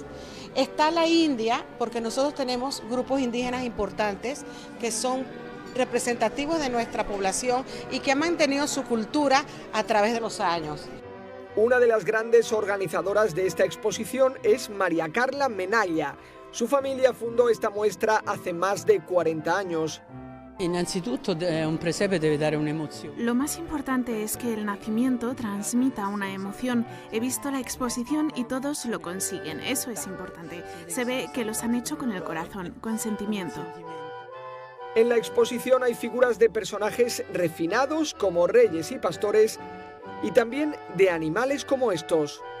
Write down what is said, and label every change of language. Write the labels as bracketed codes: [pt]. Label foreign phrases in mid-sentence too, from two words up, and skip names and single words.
[es] Está la India, porque nosotros tenemos grupos indígenas importantes que son representativos de nuestra población y que han mantenido su cultura a través de los años. Una de las grandes organizadoras de esta exposición es María Carla Menaglia. Su familia fundó esta muestra hace más de 40 años. [it] Innanzitutto un presepe [es] debe dar una emoción. Lo más importante es que el nacimiento transmita una emoción. He visto la exposición y todos lo consiguen, eso es importante. Se ve que los han hecho con el corazón, con sentimiento. En la exposición hay figuras de personajes refinados como reyes y pastores y también de animales como estos.